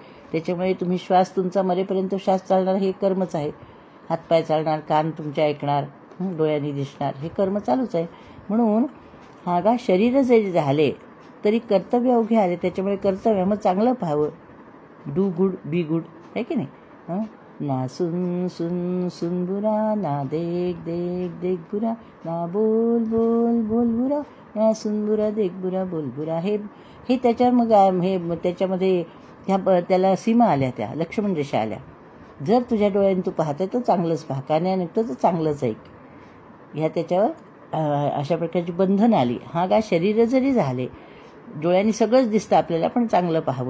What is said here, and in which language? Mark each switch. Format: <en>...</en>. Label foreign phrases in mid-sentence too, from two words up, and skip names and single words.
<mr>त्याच्यामुळे तुम्ही श्वास तुमचा मरेपर्यंत श्वास चालणार हे कर्मच आहे. हातपाय चालणार, कान तुमचे ऐकणार, डोळ्यांनी दिसणार, हे कर्म चालूच आहे. म्हणून हा गा शरीर जरी झाले तरी कर्तव्य अवघे आले. त्याच्यामुळे कर्तव्य मग चांगलं पाहावं.</mr> <en>do good be good,</en> <mr>आहे की नाही.</mr> <hi>ना सुन सुन सुन बुरा, ना देख देख देख बुरा, ना बोल बोल बोल बुरा, ना सुन बुरा देख बुरा बोल बुरा.</hi> <mr>हे त्याच्यावर मग हे त्याच्यामध्ये त्याला सीमा आल्या, त्या लक्ष्मण रेषा आल्या. जर तुझ्या डोळ्याने तू पाहते तर चांगलंच पाहा, कानाने ऐकतं तर चांगलंच ऐक. ह्या त्याच्यावर अशा प्रकारची बंधन आली. हा का शरीर जरी झाले, डोळ्यांनी सगळंच दिसतं आपल्याला, पण चांगलं पाहावं.</mr>